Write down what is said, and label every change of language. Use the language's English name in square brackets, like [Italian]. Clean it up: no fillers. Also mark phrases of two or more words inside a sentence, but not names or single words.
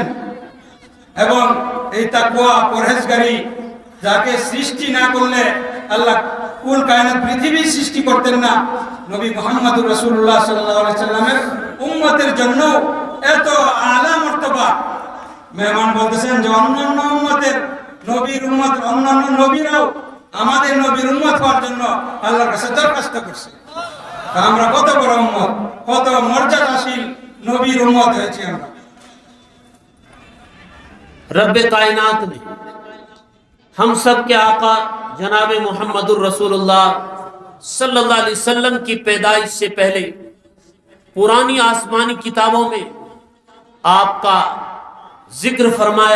[Bangla] এবং এই তাকওয়া, পরহেজগারি, যাকে সৃষ্টি না করলে আল্লাহ কুল কায়নাত পৃথিবী সৃষ্টি করতেন না, নবী মুহাম্মদ রাসূলুল্লাহ [Arabic] صلى الله عليه وسلمের [Bangla] উম্মতের জন্য এত আলা মর্তবা. মেহমান বলতেছেন যে অন্যান্য উম্মতের নবীর উম্মত, অন্যান্য নবীরাও আমাদের নবীর উম্মত হওয়ার জন্য আল্লাহর কাছে দরখাস্ত করছে. আমরা কত বড় উম্মত, কত মর্যাদাশীল নবীর উম্মত হয়েছি আমরা. [Urdu] رب کائنات نے ہم سب کے آقا جناب محمد [Arabic] الرسول اللہ صلی اللہ علیہ وسلم [Urdu] کی پیدائش سے پہلے پرانی آسمانی کتابوں میں آپ کا ذکر فرمایا.